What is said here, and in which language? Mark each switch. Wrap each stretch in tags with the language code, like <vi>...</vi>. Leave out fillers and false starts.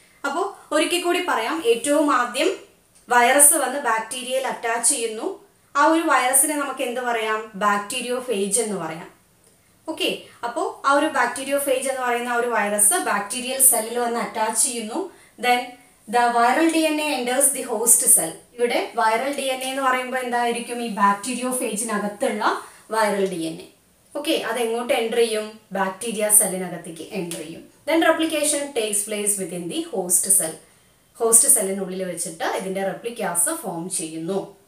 <ml>അപ്പോൾ ഒരിക്കൽ കൂടി പറയാം, ഏറ്റവും ആദ്യം വൈറസ് വന്ന് ബാക്ടീരിയയിൽ അറ്റാച്ച് ചെയ്യുന്നു. ആ ഒരു വൈറസിനെ നമുക്ക് എന്ത് പറയാം? ബാക്ടീരിയോഫേജ് എന്ന് പറയാം. ഓക്കെ, അപ്പോൾ ആ ഒരു ബാക്ടീരിയോഫേജ് എന്ന് പറയുന്ന ആ ഒരു വൈറസ് ബാക്ടീരിയൽ സെല്ലിൽ വന്ന് അറ്റാച്ച് ചെയ്യുന്നു.</ml> <en>Then the viral DNA enters the host cell.</en> <ml>ഇവിടെ വൈറൽ DNA എന്ന് പറയുമ്പോൾ എന്തായിരിക്കും? ഈ ബാക്ടീരിയോഫേജിനകത്തുള്ള വൈറൽ DNA. ഓക്കെ, അത് എങ്ങോട്ട് എൻ്റർ ചെയ്യും? ബാക്ടീരിയ സെല്ലിനകത്തേക്ക് എൻ്റർ ചെയ്യും.</ml> <en>Then replication takes place within the host cell.</en> <ml>Host സെല്ലിനുള്ളിൽ വെച്ചിട്ട് ഇതിൻ്റെ റെപ്ലിക്കാസ് ഫോം ചെയ്യുന്നു.</ml>